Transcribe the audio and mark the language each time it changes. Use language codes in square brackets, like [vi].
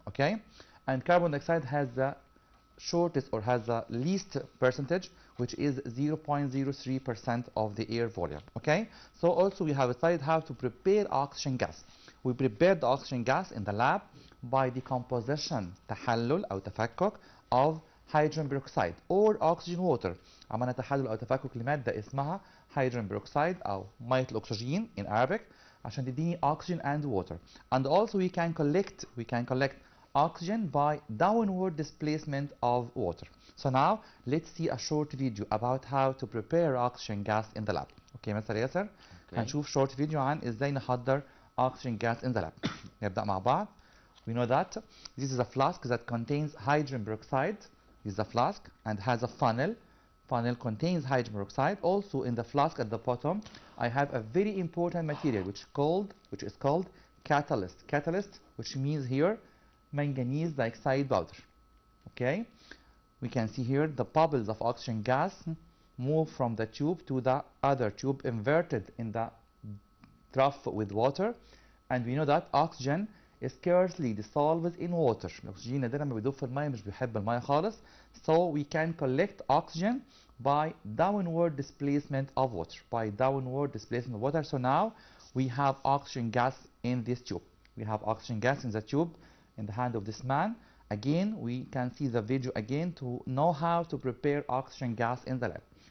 [en] Okay, and carbon dioxide has the shortest or has the least percentage, which is 0.03% of the air volume. Okay, so also we have studied how to prepare oxygen gas. We prepared the oxygen gas in the lab by decomposition [ar] تحلل أو تفكك [en] of hydrogen peroxide or oxygen water. [ar] عملنا تحلل أو تفكك لمادة اسمها hydrogen peroxide أو مية الأكسجين [en] in Arabic [ar] عشان تديني [en] oxygen and water. And also we can collect oxygen by downward displacement of water. So now let's see a short video about how to prepare oxygen gas in the lab. Okay, Mr. Yasser. [ar] هنشوف [en] short video [ar] عن ازاي نحضر [en] oxygen gas in the lab. [ar] نبدأ مع بعض. [en] We know that this is a flask that contains hydrogen peroxide. This is a flask and has a funnel. Funnel contains hydrogen peroxide. Also in the flask at the bottom, I have a very important material which is called catalyst. Catalyst, which means here manganese dioxide powder. Okay, we can see here the bubbles of oxygen gas move from the tube to the other tube inverted in the trough with water, and we know that oxygen scarcely dissolves in water. [ar] الأكسجين نادرا ما بيدوب في الماء، مش بيحب الماء خالص. [en] So we can collect oxygen by downward displacement of water. So now we have oxygen gas in this tube. We have oxygen gas in the tube in the hand of this man. Again, we can see the video again to know how to prepare oxygen gas in the lab.